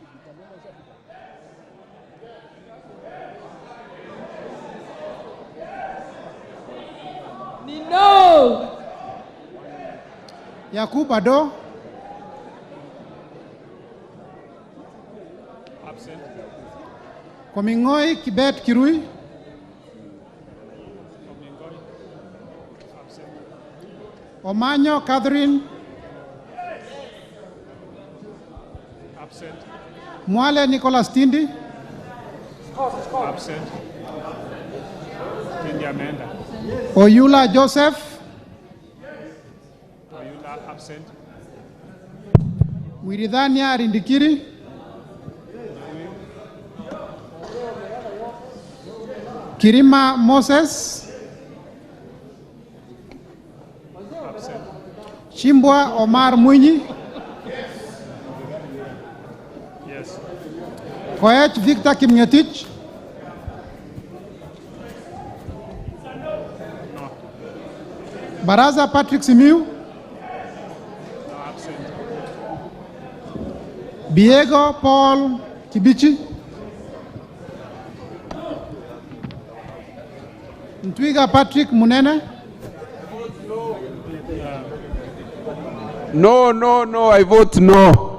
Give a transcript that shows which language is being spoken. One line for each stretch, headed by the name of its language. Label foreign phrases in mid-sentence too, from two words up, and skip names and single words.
English: No. Yakub Ado. Absent. Komingoi Kibet Kirui. Absent. Omanyo Catherine. Absent. Mwale Nicholas Tindi. Absent. Tindi Amanda. Oyula Joseph. Oyula absent. Wiridhania Rindikiri. Kirima Moses. Absent. Chimbwa Omar Mwinyi. Yes. Koech Victor Kimngetich. No. Baraza Patrick Simiu. No, absent. Diego Paul Kibichi, Ntwiga Patrick Munene, No, I vote no.